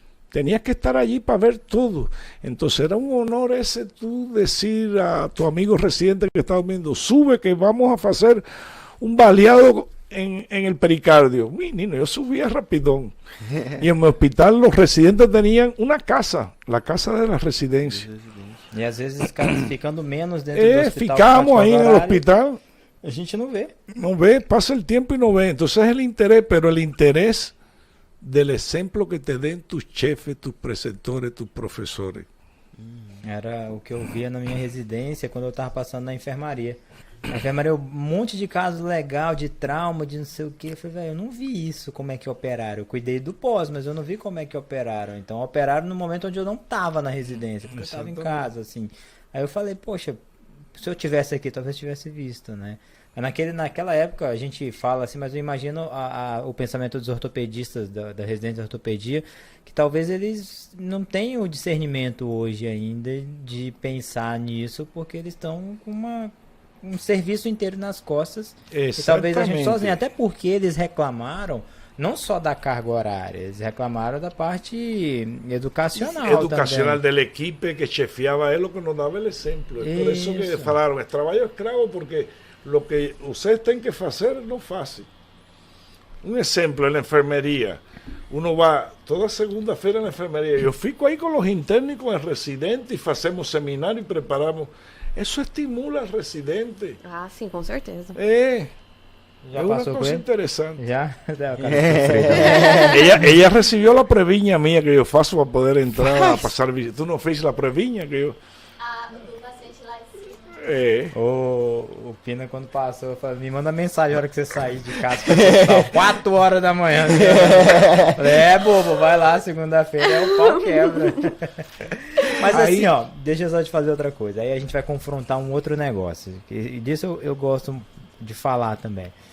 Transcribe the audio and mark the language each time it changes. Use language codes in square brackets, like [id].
[es] Tenías que estar allí para ver todo. Entonces era un honor ese tú decir a tu amigo residente que estaba viendo, sube que vamos a hacer un baleado en el pericardio. Uy, Nino, yo subía rapidón. Y en mi hospital los residentes tenían una casa, la casa de la residencia. [pt] E às vezes os caras ficando menos dentro do hospital. [es] Ficamos ahí en el hospital. [pt] A gente não vê. [es] No ve, pasa el tiempo y no ve. Entonces es el interés, pero el interés del ejemplo que te den tus jefes, tus preceptores, tus profesores. [pt] Era o que eu via na minha residência quando eu estava passando na enfermaria. Na enfermaria, um monte de casos legal, de trauma, de não sei o que. Eu falei, velho, eu não vi isso, como é que operaram. Eu cuidei do pós, mas eu não vi como é que operaram. Então, operaram no momento onde eu não estava na residência, porque eu estava em casa, assim. Aí eu falei, poxa, se eu tivesse aqui, talvez eu tivesse visto, né? Naquela época, a gente fala assim, mas eu imagino o pensamento dos ortopedistas, da residência de ortopedia, que talvez eles não tenham o discernimento hoje ainda de pensar nisso, porque eles estão com um serviço inteiro nas costas. E talvez a gente sozinho, até porque eles reclamaram não só da carga horária, eles reclamaram da parte educacional [es] del equipe que chefiaba él, lo que nos daba el ejemplo. Por eso que falaron, es trabajo esclavo porque lo que ustedes tienen que hacer no fácil. Un ejemplo, en la enfermería, uno va toda segunda-feira en la enfermería, yo [pt] fico [es] ahí con los internos y con el residente y hacemos seminario y preparamos. Eso estimula al residente. [pt] Ah, sim, com certeza. Já [es] es una [pt] passou [es] cosa [pt] com ele? [es] interesante. [pt] Já? [es] ella recibió la previña mía que yo [pt] faço [es] para poder entrar a pasar visita. ¿Tú no [pt] fez [es] la previña que yo? [pt] Do paciente lá de cima. O Pina, quando passou, falou, me manda mensagem a hora que você sair de casa pra hospital, 4 horas da manhã. Falei, bobo, vai lá, segunda-feira, o pau quebra. Mas aí, assim, ó, deixa eu só te fazer outra coisa. Aí a gente vai confrontar um outro negócio. E disso eu gosto de falar também.